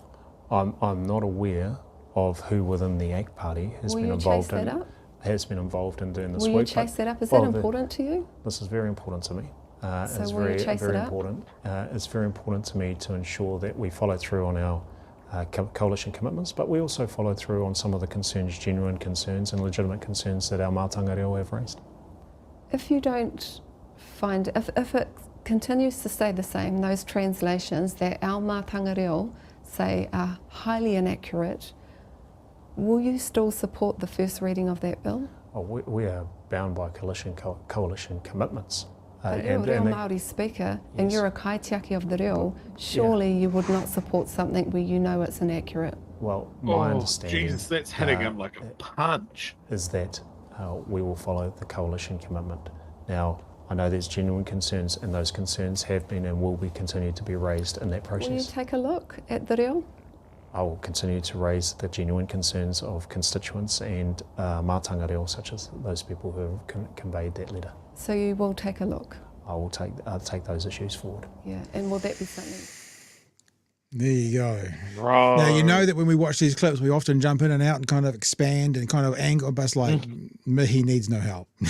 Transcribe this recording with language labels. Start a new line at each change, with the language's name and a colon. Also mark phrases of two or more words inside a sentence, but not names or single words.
English: I'm not aware of who within the ACT Party has been involved in doing this work. Will you chase that up? Is that important to you? This is very important to me. So will you chase it up? Important. It's very important to me to ensure that we follow through on our coalition commitments, but we also follow through on some of the concerns, genuine concerns and legitimate concerns that our
Māori: mātanga reo
English: have raised. If you don't find, if it continues to stay the same, those translations that our
Māori: mātanga reo
English: say are highly inaccurate, will you still support the first reading of that bill? We are bound by coalition commitments. But you're a
Māori: Reo Māori
English: speaker, and you're a kaitiaki of the reo. Surely you would not support something where you know it's inaccurate. Well, my understanding, Jesus, that's hitting him like a punch, is that we will follow the coalition commitment. Now, I know there's genuine concerns, and those concerns have been and will be continued to be raised in that process. Will you take a look at the reo? I will continue to raise the genuine concerns of constituents and
Māori: mātanga reo,
English: such as those people who have conveyed that letter. So you will take a look? I'll take those issues forward. Yeah, and will that be something? There you go. Right. Now, you know that when we watch these clips, we often jump in and out and kind of expand and kind of angle, but it's like, Mihi needs no help.